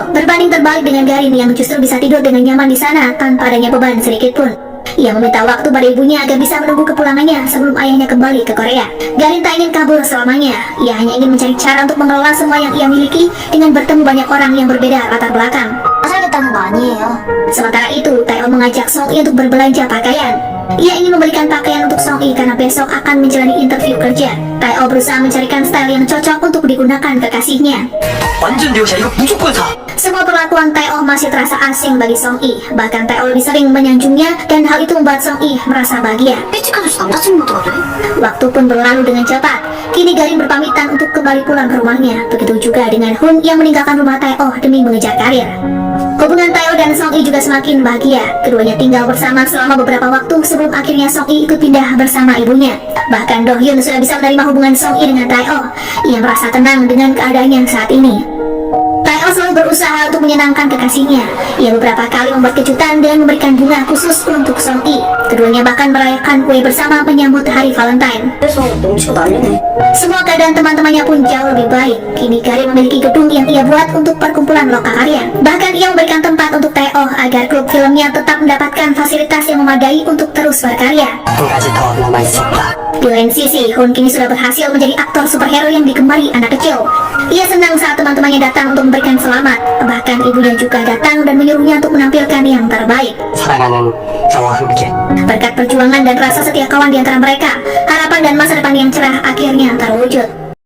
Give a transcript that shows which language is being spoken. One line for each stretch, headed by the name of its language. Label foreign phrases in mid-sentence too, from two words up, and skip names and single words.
Indonesian: Berbanding terbalik dengan Garin yang justru bisa tidur dengan nyaman di sana tanpa adanya beban sedikit pun. Ia meminta waktu pada ibunya agar bisa menunggu kepulangannya sebelum ayahnya kembali ke Korea. Garin tak ingin kabur selamanya. Ia hanya ingin mencari cara untuk mengelola semua yang ia miliki dengan bertemu banyak orang yang berbeda latar belakang.
Korean: 살겠다는 거 아니에요.
Indonesian: Sementara itu, Tae-oh mengajak Song Yi untuk berbelanja pakaian. Ia ingin membelikan pakaian untuk Song Yi karena besok akan menjalani interview kerja. Tae-oh berusaha mencarikan style yang cocok untuk digunakan kekasihnya.
Korean: 완전 내 옷이야. 이거 무조건 사.
Indonesian: Semua perlakuan Tae-oh masih terasa asing bagi Song Yi. Bahkan Tae-oh lebih sering menyanjungnya dan hal itu membuat Song Yi merasa bahagia.
Korean: 일찍 아저씨 남자친구도 그래?
Indonesian: Waktu pun berlalu dengan cepat. Kini Garin berpamitan untuk kembali pulang ke rumahnya. Begitu juga dengan Hun yang meninggalkan rumah Tae-oh demi mengejar karir. Hubungan Tae-oh dan Song Yi juga semakin bahagia. Keduanya tinggal bersama selama beberapa waktu sebelum akhirnya Song Yi ikut pindah bersama ibunya. Bahkan Do Hyun sudah bisa menerima hubungan Song Yi dengan Tae-oh. Ia merasa tenang dengan keadaannya saat ini. Tae-oh selalu berusaha untuk menyenangkan kekasihnya. Ia beberapa kali membuat kejutan dengan memberikan bunga khusus untuk Song Yi. Keduanya bahkan merayakan kue bersama menyambut hari Valentine.
Korean: 그래서 넘치고 난리네.
Indonesian: Semua keadaan teman-temannya pun jauh lebih baik. Kini Garin memiliki gedung yang ia buat untuk perkumpulan lokakarya. Bahkan ia memberikan tempat untuk Tae-oh agar klub filmnya tetap mendapatkan fasilitas yang memadai untuk terus berkarya.
Korean: 한 가지 더 남아있었다.
Indonesian: Di lain sisi, Hun kini sudah berhasil menjadi aktor superhero yang digemari anak kecil. Ia senang saat teman-temannya datang untuk memberikan selamat. Bahkan ibunya juga datang dan menyuruhnya untuk menampilkan yang terbaik.
Korean: 사랑하는 너와 함께.
Indonesian: Berkat perjuangan dan rasa setia kawan di antara mereka, harapan dan masa depan yang cerah akhirnya terwujud.